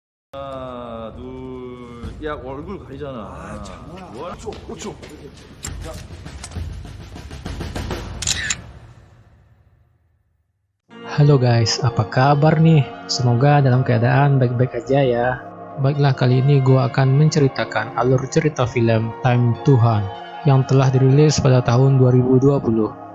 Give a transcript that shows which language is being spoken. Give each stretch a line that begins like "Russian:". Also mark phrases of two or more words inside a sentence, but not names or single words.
Korean: 하나, 둘, 야 얼굴 가리잖아. 아, 장난아. 뭐? 5초.
Indonesian: Halo guys, apa kabar nih? Semoga dalam keadaan baik-baik aja ya. Baiklah, kali ini gue akan menceritakan alur cerita film Time Tuhan yang telah dirilis pada tahun 2020.